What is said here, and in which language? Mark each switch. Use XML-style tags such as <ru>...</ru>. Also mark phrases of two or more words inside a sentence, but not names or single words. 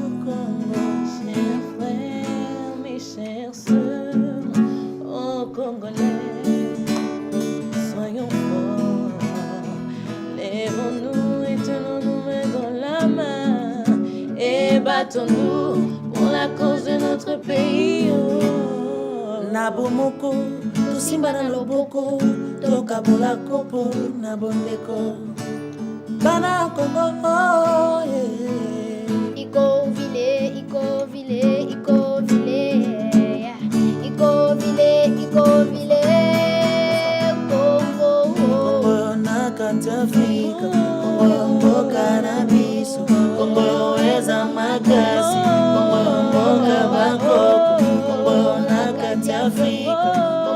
<fr>Soyons forts, lèvons-nous et tenons-nous dans la main et battons-nous pour la cause de notre pays.</fr> <ln>Nabomoko, Tosimba na loboko, toka bola kopo na bondeko. Bana Congo,</ln> <sw>Iko vile, Iko vile, Iko vile, Iko vile, Iko vile,</sw> <ln>Congo. Congo na katafika, Congo mboka na biso, Congo eza makasi, Congo mboka bakoko, Congo na katafika.</ln>